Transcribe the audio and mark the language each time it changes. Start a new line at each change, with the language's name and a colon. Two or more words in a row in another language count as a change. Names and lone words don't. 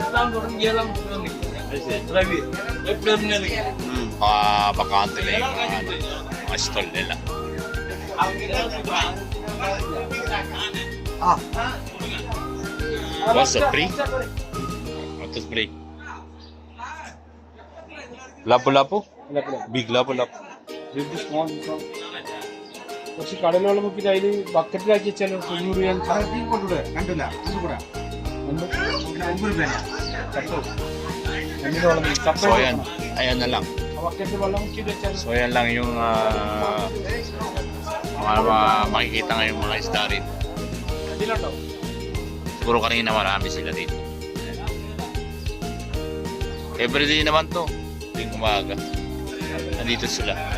Filipino: Bakante na yung mga stall nila.
English: What's the free? What is free?
Filipino: Lapu-lapu?
English: Big lapu-lapu. This one.
Malayalam: പക്ഷെ കടലുള്ള നമുക്ക് അതിൽ ബക്കറ്റിലാക്കി വെച്ചാൽ 90 രൂപ കണ്ടില്ല
Filipino: So ayan, ayan na lang.
Malayalam: ബക്കറ്റ് വെള്ളം മുക്കി വെച്ചാൽ
Filipino: So ayan lang yung mga makikita ngayong mga isda rin.
Malayalam: ഇതിലുണ്ടോ
Filipino: Siguro kanina marami sila dito. Everyday naman to. Tuwing umaga. Nandito sila.